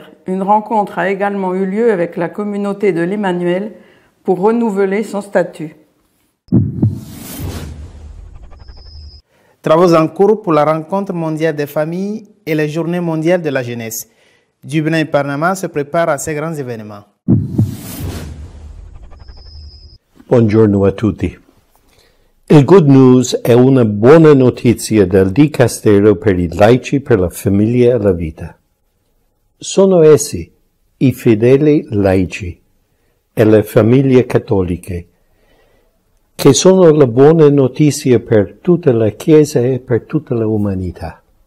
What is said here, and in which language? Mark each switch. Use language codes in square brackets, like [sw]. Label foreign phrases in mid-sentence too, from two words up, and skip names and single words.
[fr] Une rencontre a également eu lieu avec la communauté de l'Emmanuel pour renouveler son statut. Travaux en cours pour la rencontre mondiale des familles et les journées mondiales de la jeunesse. Dublin et Panama se préparent à ces grands événements. [it] Buongiorno a tutti. Il Good News è una buona notizia del Dicastero per i laici, per la famiglia e la vita. Sono essi, i fedeli laici e le famiglie cattoliche, che sono la buona notizia per tutta la Chiesa e per tutta l'umanità.